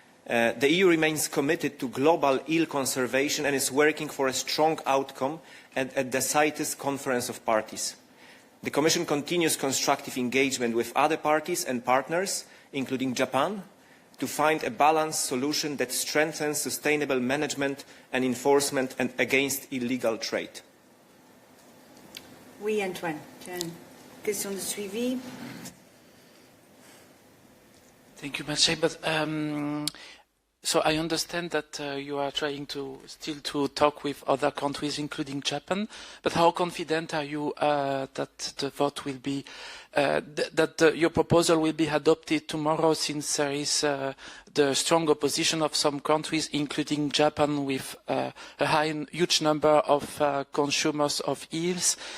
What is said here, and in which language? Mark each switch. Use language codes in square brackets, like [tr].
[en] The EU remains committed to global eel conservation and is working for a strong outcome at the CITES Conference of Parties. The Commission continues constructive engagement with other parties and partners, including Japan, to find a balanced solution that strengthens sustainable management and enforcement and against illegal trade. [fr] Oui, Antoine. Tu as une question de suivi? [en] Thank you, Maciej. But so I understand that you are trying to still to talk with other countries, including Japan. But how confident are you that the vote will be your proposal will be adopted tomorrow, since there is the strong opposition of some countries, including Japan, with a huge number of consumers of eels?